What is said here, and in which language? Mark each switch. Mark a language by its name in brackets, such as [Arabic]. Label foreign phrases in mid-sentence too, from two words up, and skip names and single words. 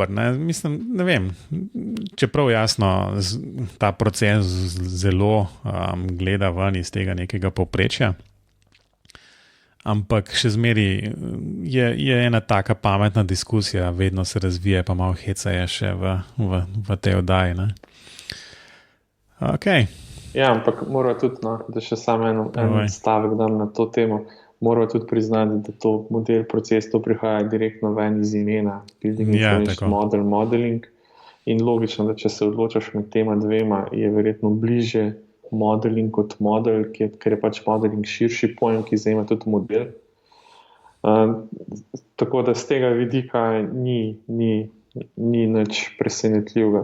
[Slovenian] Mislim, ne vem, čeprav jasno ta proces zelo gleda ven iz tega nekega povprečja, ampak še zmeri je ena taka pametna diskusija, vedno se razvija, pa malo heca je še v tej oddaji. Ne? Okay. Ja, ampak mora tudi, da še samo en stavek dam na to temo, moramo tudi priznati, da to model, proces, to prihaja direktno ven iz imena, [English] building information model, modeling. [Slovenian] In logično, da če se odločaš med tema dvema, je verjetno bliže modeling kot model, ker je pač modeling širši pojem, ki zajema tudi model. Tako da z tega vidika ni nič presenetljivega.